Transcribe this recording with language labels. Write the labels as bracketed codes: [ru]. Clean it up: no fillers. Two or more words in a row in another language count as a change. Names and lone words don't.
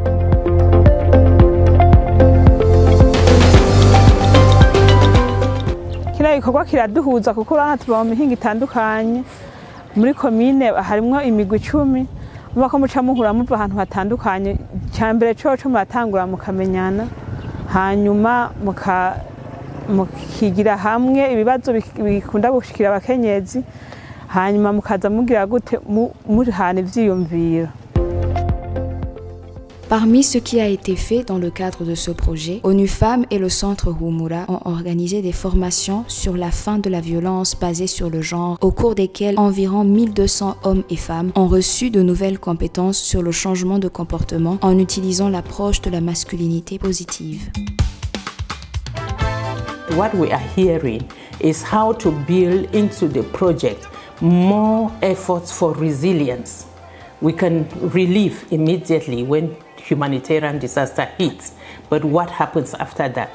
[rn] Kira ikorwa kiraduhuza kuko urana tuba mu mihinga itandukanye muri komine harimwo imigwi 10 mubako muca muhura muva ahantu hatandukanye cyambere coco muratangura mukamenyana hanyuma mukigira hamwe ibibazo bikunda gushikira abakenyezi hanyuma mukaza mugira gute murihana ivyiyumviro. [fr] Parmi ce qui a été fait dans le cadre de ce projet, ONU Femmes et le Centre Humura ont organisé des formations sur la fin de la violence basée sur le genre, au cours desquelles environ 1200 hommes et femmes ont reçu de nouvelles compétences sur le changement de comportement en utilisant l'approche de la masculinité positive. [en] What we are hearing is how to build into the project more efforts for resilience. We can relieve immediately when humanitarian disaster hits, but what happens after that?